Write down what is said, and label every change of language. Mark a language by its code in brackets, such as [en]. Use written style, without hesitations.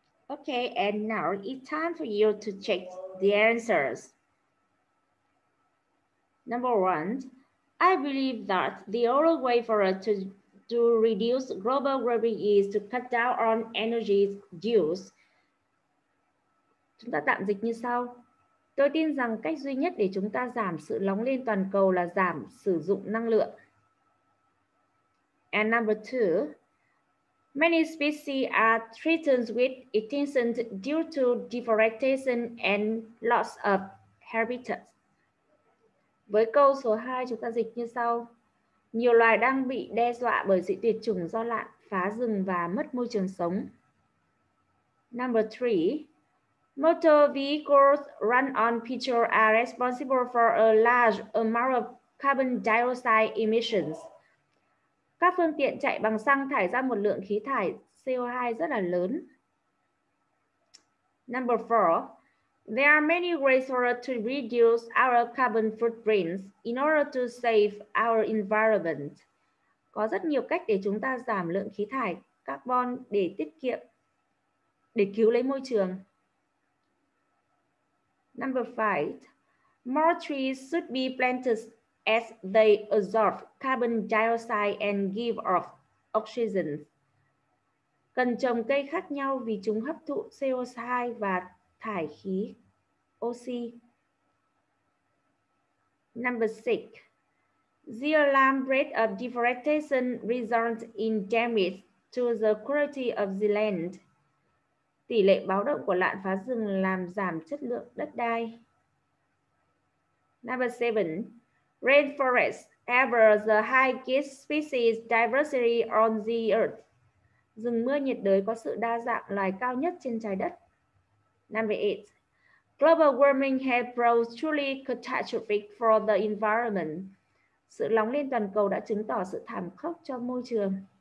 [en] Okay, and now it's time for you to check the answers. Number 1, I believe that the only way for us to reduce global warming is to cut down on energy use. [vi] Chúng ta tạm dịch như sau. Tôi tin rằng cách duy nhất để chúng ta giảm sự nóng lên toàn cầu là giảm sử dụng năng lượng. [en] And number 2, many species are threatened with extinction due to deforestation and loss of habitat. [vi] Với câu số 2 chúng ta dịch như sau. Nhiều loài đang bị đe dọa bởi sự tuyệt chủng do nạn phá rừng và mất môi trường sống. [en] Number 3, motor vehicles run on petrol are responsible for a large amount of carbon dioxide emissions. [vi] Các phương tiện chạy bằng xăng thải ra một lượng khí thải CO2 rất là lớn. [en] Number 4, there are many ways for us to reduce our carbon footprints in order to save our environment. [vi] Có rất nhiều cách để chúng ta giảm lượng khí thải carbon để để cứu lấy môi trường. [en] Number 5, more trees should be planted as they absorb carbon dioxide and give off oxygen. [vi] Cần trồng cây khác nhau vì chúng hấp thụ CO2 và thải khí oxy. [en] Number 6, the alarm rate of deforestation results in damage to the quality of the land. [vi] Tỷ lệ báo động của nạn phá rừng làm giảm chất lượng đất đai. [en] Number 7, rainforests have the highest species diversity on the earth. [vi] Rừng mưa nhiệt đới có sự đa dạng loài cao nhất trên trái đất. [en] Number 8, global warming has proved truly catastrophic for the environment. [vi] Sự nóng lên toàn cầu đã chứng tỏ sự thảm khốc cho môi trường.